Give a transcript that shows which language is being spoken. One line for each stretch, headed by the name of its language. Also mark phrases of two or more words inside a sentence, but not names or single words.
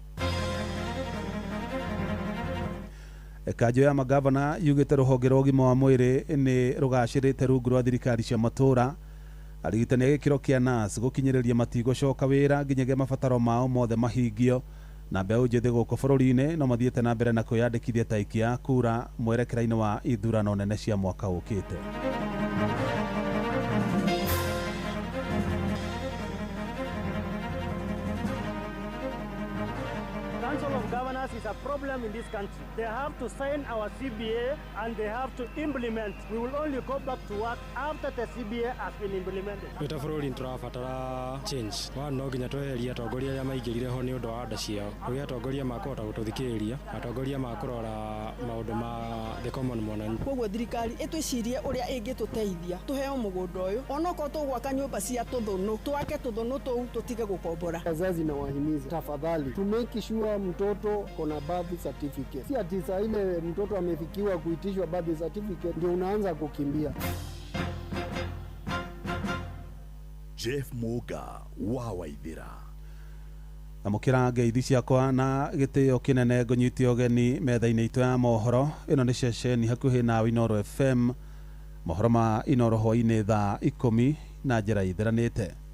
Kikuyu: Kanjũ ya magavana yugĩte rũhonge rwa ũgima wa mwĩrĩ nĩ rũgacĩrĩte rungu rwa thirikari cia matũra arigitani a gĩkĩro kĩa NAS gũkinyĩrĩria matigũcoka wĩra nginyagia mabataro mao mothe mahingio na mbeũ njĩthĩ gũkũ bũrũri-inĩ no mathiĩte na mbere na kwĩyandĩkithia ta aikia a kura mwerekera-inĩ wa ithurano nene cia mwaka ũkĩte.
English: Council of Governors is a problem in this country. They have to sign our CBA and they have to implement. We will only go back to work after the CBA has been implemented.
Kikuyu: Wita bũrũri tũrabatara change. No nginya tweherie atongoria arĩa maingĩrire ho nĩ ũndũ wa nda ciao. Rĩu atongoria makũhota gũtũthikĩrĩria, atongoria makũrora maũndũ ma
English: the common
Kikuyu: mwananchi. Koguo thirikari ĩtwĩcirie ũrĩa ĩngĩtũteithia tũheo mũgũnda ũyũ. Onokorwo tũgwaka nyũmba cia tũthũnũ, twake tũthũnũ tũu tũtige gũkombora.
Swahili: Wazazi na wahimiza tafadhali
English: to make sure
Swahili: mtoto kona
English: birth certificate.
Swahili: Si ati saa ile mtoto amefikiwa kuitishwa
English: birth certificate
Swahili: ndio unaanza kukimbia. Jeff Muga wa Waithira.
Kikuyu: Amũkĩra ngeithi ciakwa na gĩtĩo kĩnene ngũnyitie ũgeni metha-inĩ itũ ya mohoro. Ĩno nĩ ceceni hakuhĩ na Inoro FM, mohoro ma Inoro hwainĩ thaa 10 na njĩra itheranĩte.